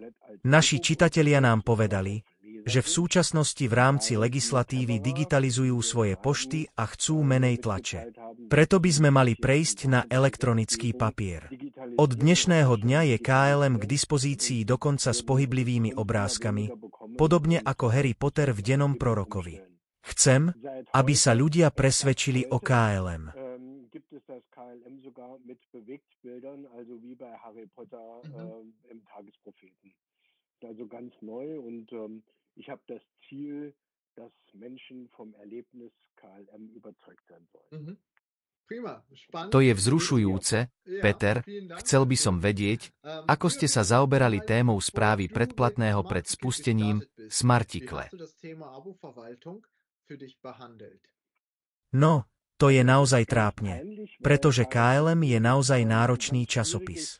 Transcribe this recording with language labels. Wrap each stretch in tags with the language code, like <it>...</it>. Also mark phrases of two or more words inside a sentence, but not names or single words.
<sk>Naši čitatelia nám povedali, že v súčasnosti v rámci legislatívy digitalizujú svoje pošty a chcú menej tlače. Preto by sme mali prejsť na elektronický papier. Od dnešného dňa je KLM k dispozícii dokonca s pohyblivými obrázkami, podobne ako Harry Potter v Dennom prorokovi. Chcem, aby sa ľudia presvedčili o KLM.</sk> <de>Ich habe das Ziel, dass Menschen vom Erlebnis KLM überzeugt sein sollen.</de> <sk>To je vzrušujúce, Peter, chcel by som vedieť, ako ste sa zaoberali témou správy predplatného pred spustením Smartikle. No, to je naozaj trápne, pretože KLM je naozaj náročný časopis.</sk>